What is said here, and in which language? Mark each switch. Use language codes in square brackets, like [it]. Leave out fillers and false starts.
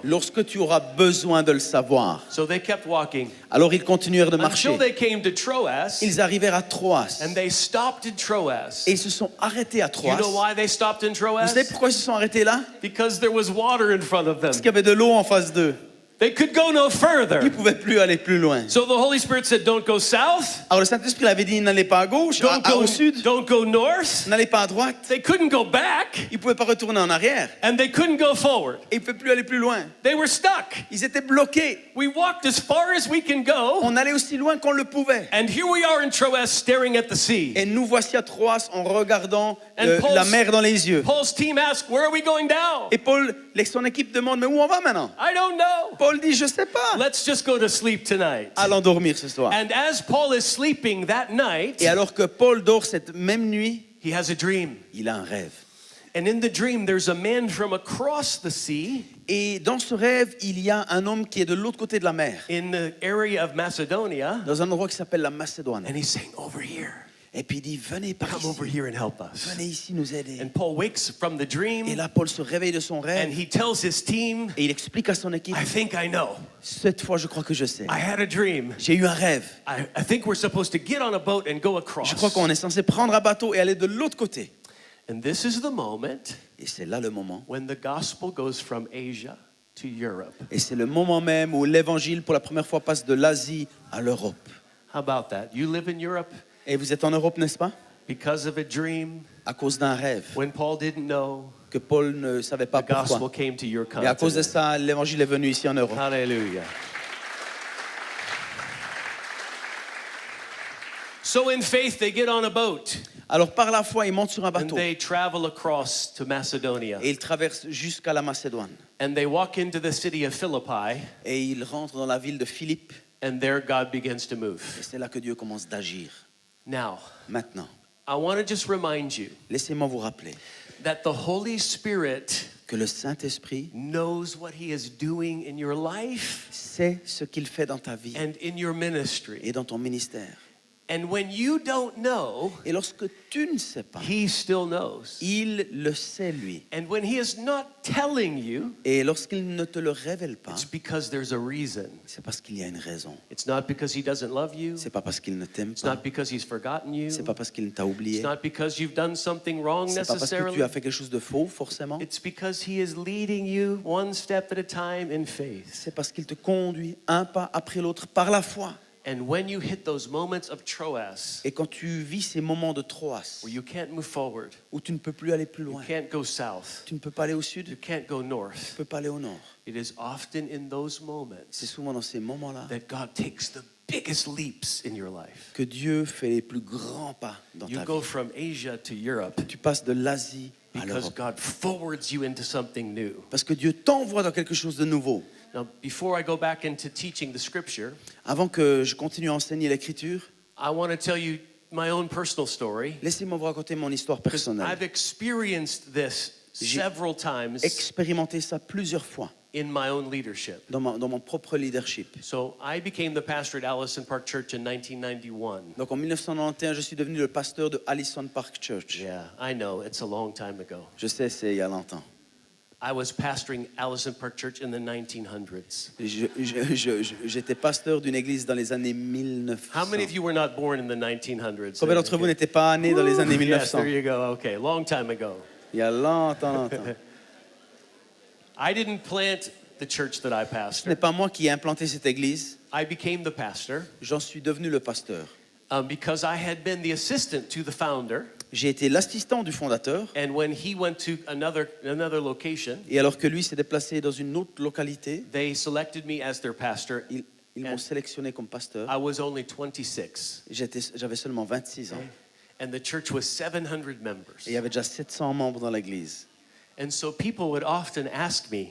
[fr] lorsque tu auras besoin de le savoir. [en] So they kept walking [fr] Alors ils continuèrent de marcher. [en] until they came to Troas, [fr] Ils arrivèrent à Troas. [en] and they stopped in Troas. [fr] Et ils se sont arrêtés à [en] You [fr] Troas. [en] know why they stopped in [fr] Vous [en] Troas? [fr] savez pourquoi ils se sont arrêtés là? [en] Because there was water in front of them. [fr] Parce qu'il y avait de l'eau en face d'eux. [en] They could go no [fr] Ils [en] further. [fr] ne pouvaient plus aller plus loin. [en] So the Holy Spirit said, don't go south, [fr] Alors le Saint-Esprit avait dit, n'allez pas à gauche, au sud, [en] don't go north. [fr] n'allez pas à droite. [en] They couldn't go back, [fr] Ils ne pouvaient pas retourner en arrière. [en] and they couldn't go forward. [fr] Et ils ne pouvaient plus aller plus loin. [en] They were stuck. [fr] Ils étaient bloqués. [en] We walked as far as we can go, [fr] On allait aussi loin qu'on le pouvait. [en] and here we are in Troas staring at the sea. [fr] Et nous voici à Troas en regardant [en] And [fr] la mer dans les yeux. [en] Paul's team asked, where are we going down? [fr] Et Paul, son équipe demande, mais où on va maintenant? [en] I don't know. [fr] Paul dit, je sais pas. [en] Let's just go to sleep tonight. [fr] Allons dormir ce soir. [en] And as Paul is sleeping that night, [fr] Et alors que Paul dort cette même nuit, [en] he has a dream. [fr] il a un rêve. [en] And in the dream, there's a man from across the sea [fr] Et dans ce rêve, il y a un homme qui est de l'autre côté de la mer, [en] in the area of Macedonia, [fr] dans un endroit qui s'appelle la Macédoine. [en] and he's saying, over here. [fr] Et puis il dit, venez par [en] Come over [fr] ici. [en] here and help us. [fr] Venez ici nous aider. [en] And Paul wakes from the [fr] Et [en] dream, [fr] là, Paul se réveille de son [en] and [fr] rêve [en] he tells his team, [fr] et il explique à son équipe, [en] I think I know. [fr] cette fois, je crois que je sais. [en] I had a dream. [fr] J'ai eu un rêve. [en] I think we're supposed to get on a boat and go across. [fr] Je crois qu'on est censé prendre un bateau et aller de l'autre côté. [en] And this is the moment [fr] Et c'est là le moment. [en] when the gospel goes from Asia to Europe. [fr] Et c'est le moment même où l'évangile, pour la première fois, passe de l'Asie à l'Europe. [en] How about that? You live in Europe [fr] Et vous êtes en Europe, n'est-ce pas? [en] because of a dream [fr] À cause d'un rêve [en] when Paul didn't know [fr] que Paul ne savait [en] the [fr] pas [en] gospel [fr] pourquoi. [en] came to your [fr] Et à cause de [en] continent. [fr] ça, l'évangile est venu ici en Europe. [en] Hallelujah. So in faith, they get on a boat [fr] Alors par la foi, ils montent sur un [en] and [fr] bateau [en] they travel across to Macedonia. [fr] et ils traversent jusqu'à la Macédoine. [en] And they walk into the city of Philippi, [fr] Et ils rentrent dans la ville de Philippe. [en] and there God begins to [fr] Et [en] move. [fr] c'est là que Dieu commence d'agir. [en] Now, [fr] Maintenant, [en] I want to just remind you [fr] laissez-moi vous rappeler [en] that the Holy Spirit [fr] que le Saint-Esprit [en] knows what He is doing in your life [fr] sait ce qu'il fait dans ta vie [en] and in your ministry. [fr] et dans ton ministère. [en] And when you don't know, [fr] Et lorsque tu ne sais pas, [en] He still knows. [fr] il le sait lui. [en] And when He is not telling you, [fr] Et lorsqu'il ne te le révèle pas, [en] it's because there's a reason. [fr] c'est parce qu'il y a une raison. [en] It's not because He doesn't love you. [fr] C'est pas parce qu'il ne t'aime [en] It's [fr] pas. [en] not because He's forgotten you. [fr] C'est pas parce qu'il t'a [en] It's [fr] oublié. [en] not because you've done something wrong [fr] C'est pas parce que tu [en] necessarily. [fr] as fait quelque chose de faux, forcément. [en] It's because He is leading you one step at a time in faith. [fr] C'est parce qu'il te conduit un pas après l'autre par la foi. [en] And when you hit those moments of Troas, [fr] Et quand tu vis ces moments de Troas, [en] where you can't move forward, [fr] où tu ne peux plus aller plus [en] you [fr] loin, [en] can't go south, [fr] tu ne peux pas aller au [en] you [fr] sud, [en] can't go [fr] tu ne [en] north, [fr] peux pas aller au nord. [en] it is often in those [fr] C'est [en] moments [fr] souvent dans ces moments-là [en] that God takes the biggest leaps in your life. [fr] que Dieu fait les plus grands pas dans [en] You [fr] ta [en] go [fr] vie. [en] from Asia to Europe [fr] Tu passes de l'Asie à [en] because [fr] l'Europe. [en] God forwards you into something new. [fr] Parce que Dieu t'envoie dans quelque chose de nouveau. [en] Now, before I go back into teaching the scripture, [fr] Avant que je continue à enseigner l'Écriture, [en] I want to tell you my own personal story. [fr] laissez-moi vous raconter mon histoire personnelle. [en] I've experienced this [fr] J'ai [en] several times [fr] expérimenté ça plusieurs fois [en] in my own leadership. [fr] dans mon propre leadership. [en] So I became the pastor at Allison Park Church in 1991. [fr] Donc en 1991, je suis devenu le pasteur de Allison Park Church. [en] Yeah, I know, it's a long time ago. [fr] Je sais, c'est il y a longtemps. [en] I was pastoring Allison Park Church in the 1900s. [fr] J'étais pasteur d'une église dans les années 1900. [en] How many of you were not born in the 1900s? [fr] Combien d'entre vous n'étaient pas nés dans les années [en] Yes, [fr] 1900? [en] there you go. Okay, long time ago. [fr] Il y a longtemps. [en] I didn't plant the church that I [fr] Ce n'est [en] pastored. [fr] pas moi qui ai implanté cette église. [en] I became the pastor [fr] J'en suis devenu le pasteur. [en] because I had been the assistant to the founder. [fr] J'ai été l'assistant du fondateur. [en] And when he went to another location, [fr] Et alors que lui s'est déplacé dans une autre localité, [en] they selected me as their pastor. [fr] ils m'ont sélectionné comme pasteur. [en] I was only 26. [fr] J'avais seulement 26 ans. [en] And the church was 700 members. [fr] Et il y avait déjà 700 membres dans l'église. [en] And so people would often ask me,